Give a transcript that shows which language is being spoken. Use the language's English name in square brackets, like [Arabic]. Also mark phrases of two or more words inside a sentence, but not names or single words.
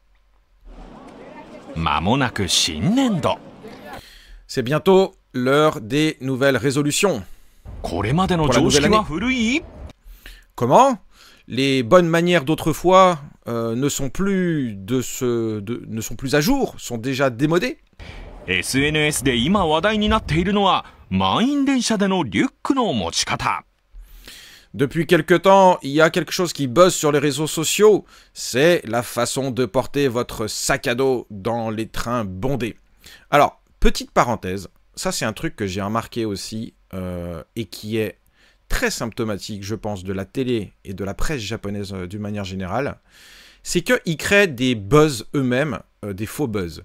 [French] C'est bientôt l'heure des nouvelles résolutions. Pour la nouvelle année. Comment? Les bonnes manières d'autrefois ne sont plus à jour, sont déjà démodées. [Japanese] SNS で今話題になっているのは満員電車でのリュックの持ち方。 [French] Depuis quelque temps, il y a quelque chose qui buzz sur les réseaux sociaux, c'est la façon de porter votre sac à dos dans les trains bondés. Alors, petite parenthèse, ça c'est un truc que j'ai remarqué aussi et qui est très symptomatique, je pense, de la télé et de la presse japonaise d'une manière générale, c'est qu'ils créent des buzz eux-mêmes, des faux buzz.